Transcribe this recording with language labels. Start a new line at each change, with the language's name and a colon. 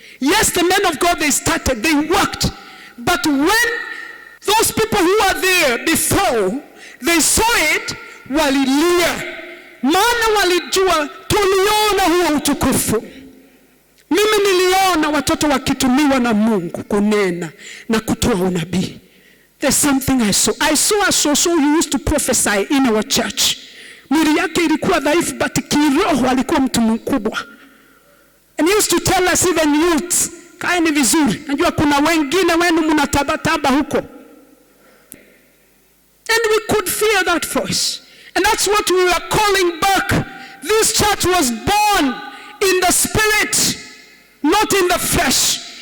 English: Yes, the men of God, they started, they worked, but when those people who were there before, they saw it,
Swahili: walilia. Maana walijua tuliona huo utukufu. Mimi niliona watoto wakitumiwa na Mungu kunena na kutoa unabii.
English: There's something I saw. I saw a so who used to prophesy in our church.
Swahili: Mwili yake ilikuwa dhaifu,
English: but
Swahili: kiroho alikuwa mtu mkubwa.
English: And he used to tell us, even youths,
Swahili: kaeni vizuri. Najua kuna wengine wenu mnatabataba huko.
English: And we could feel that voice. And that's what we were calling back. This church was born in the spirit, not in the flesh.